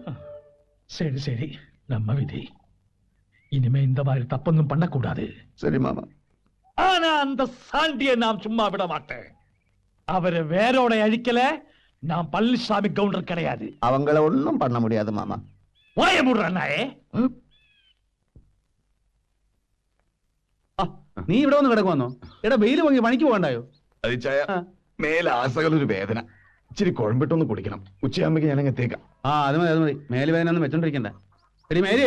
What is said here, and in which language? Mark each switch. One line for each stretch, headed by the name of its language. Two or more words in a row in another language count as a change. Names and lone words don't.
Tamil: சரி சரி, நம்ம விதி. இனிமே இந்த மாதிரி தப்பொன்னும் பண்ணக்கூடாது. சரி மாமா. ஆனா அந்த சாண்டியை நாம் சும்மா விட மாட்டேன். அவரை வேரோட அழிக்கல, நான் பழனிசாமி கவுண்டர் கிடையாது. அவங்கள ஒன்னும் பண்ண முடியாது மாமா. ஓய முடுறாயே.
Malayalam: നീ ഇവിടെ വന്ന് കിടക്കുവന്നോ? എടാ വെയിൽ വാങ്ങി പണിക്ക് പോകണ്ടായോ? അതിച്ചായ മേലെ ആസകലൊരു വേദന, ഇച്ചിരി കുഴമ്പിട്ടൊന്ന് കുടിക്കണം. ഉച്ചയാകുമ്പോ ഞാൻ എത്തേക്കാം. അത് മതി, അത് മതി. മേല് വേദന ഒന്നും വെച്ചോണ്ടിരിക്കണ്ട. എടി മേരിയേ,